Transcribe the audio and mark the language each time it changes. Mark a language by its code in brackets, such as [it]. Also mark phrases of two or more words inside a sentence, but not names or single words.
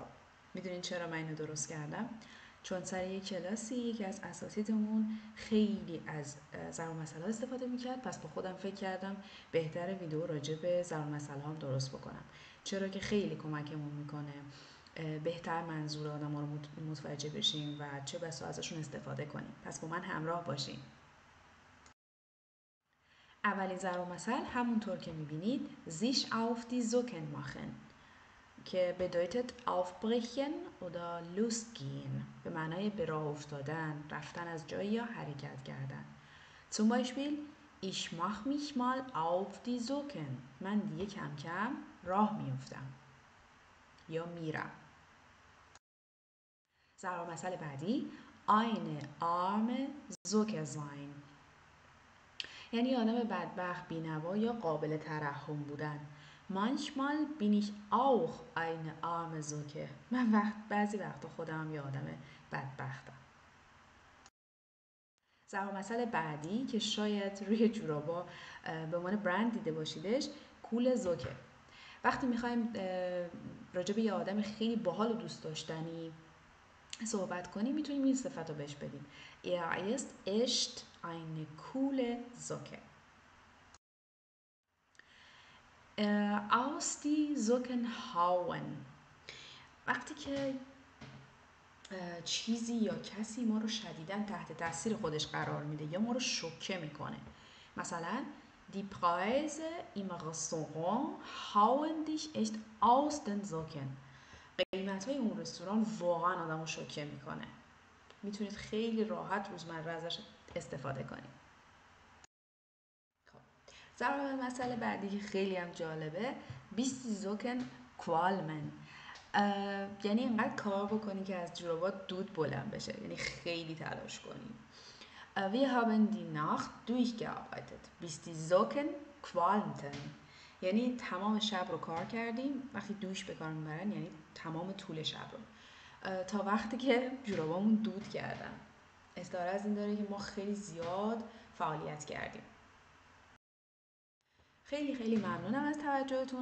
[fa] میدونین چرا من اینو درست کردم؟ چون سر یک کلاسی یکی از اساتیدمون خیلی از ضرب المثل‌ها استفاده میکرد، پس با خودم فکر کردم بهتره ویدئو راجع به ضرب المثل‌ها هم درست بکنم، چرا که خیلی کمکمون میکنه بهتر منظور آدم‌ها رو متوجه بشیم و چه بسا ازشون استفاده کنیم. پس با من همراه باشین. اولین ضرب المثل همونطور که میبینید [de] sich auf die Socken machen [fa] که [de] bedeutet aufbrechen oder losgehen [fa] به معنای به راه افتادن، رفتن از جایی یا حرکت کردن. [de] zum Beispiel ich mach mich mal auf die Socken [fa] من دیگه کم کم راه میافتم یا میرم. ضرب المثل بعدی [de] eine arme Socke sein [fa] یعنی آدم بدبخت، بی‌نوا یا قابل ترحم بودن. [de] manchmal bin ich auch eine arme Socke [fa] من بعضی وقتا خودم یه آدم بدبختم. ضرب المثل بعدی که شاید روی جورابا به عنوان برند دیده باشیدش، [de] coole Socke. [fa] وقتی میخوایم راجع به یه آدم خیلی باحال و دوست داشتنی صحبت کنیم میتونیم این صفت رو بهش بدیم. [de] Er ist echt eine coole Socke. aus die Socken hauen [fa] وقتی که چیزی یا کسی ما رو شدیداً تحت تاثیر خودش قرار میده یا ما رو شوکه میکنه. مثلا [de] die Preise im Restaurant hauen dich echt aus den Socken [fa] قیمت های اون رستوران واقعا آدم رو شوکه میکنه. میتونید خیلی راحت روزمره ازش استفاده کنید. ضرب المثل بعدی که خیلی هم جالبه [de] bist die Socken qualmen [fa] یعنی اینقدر کار بکنی که از جورابات دود بلند بشه، یعنی خیلی تلاش کنی. [de] wir haben die Nacht durchgearbeitet bis die Socken qualmten [fa] یعنی تمام شب رو کار کردیم. وقتی دوش به کار میبرن یعنی تمام طول شب رو، تا وقتی که جورابامون دود کردن. استعاره از این داره که ما خیلی زیاد فعالیت کردیم. خیلی خیلی ممنونم از توجهتون.